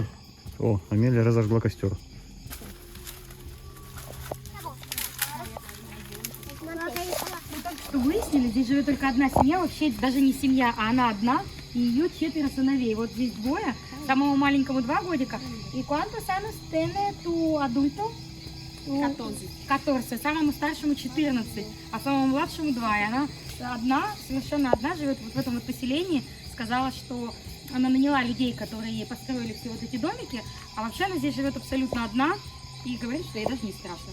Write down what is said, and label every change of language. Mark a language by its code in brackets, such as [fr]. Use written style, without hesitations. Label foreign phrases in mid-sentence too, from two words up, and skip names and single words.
[ru] О, Амелия разожгла костер. Что выяснили, здесь живет только одна семья, вообще даже не семья, а она одна, и ее 4 сыновей. Вот здесь двое, самому маленькому 2 годика. [es] И ¿cuántos años tiene tu adulto? 14, [ru] самому старшему 14, а самому младшему 2. И она одна, совершенно одна, живет вот в этом вот поселении. Сказала, что она наняла людей, которые ей построили все вот эти домики, а вообще она здесь живет абсолютно одна. И говорит, что ей даже не страшно.